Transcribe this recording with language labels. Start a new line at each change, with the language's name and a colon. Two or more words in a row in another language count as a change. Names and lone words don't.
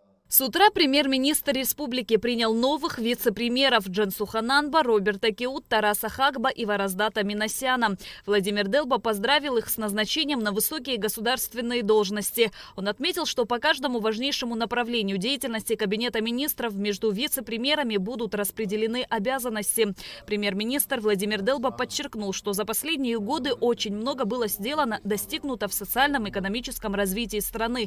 Russian: С утра премьер-министр республики принял новых вице-премьеров Дженсу Хананба, Роберта Киут, Тараса Хагба и Вараздата Минасяна. Владимир Делба поздравил их с назначением на высокие государственные должности. Он отметил, что по каждому важнейшему направлению деятельности Кабинета министров между вице-премьерами будут распределены обязанности. Премьер-министр Владимир Делба подчеркнул, что за последние годы очень много было сделано, достигнуто в социально-экономическом развитии страны.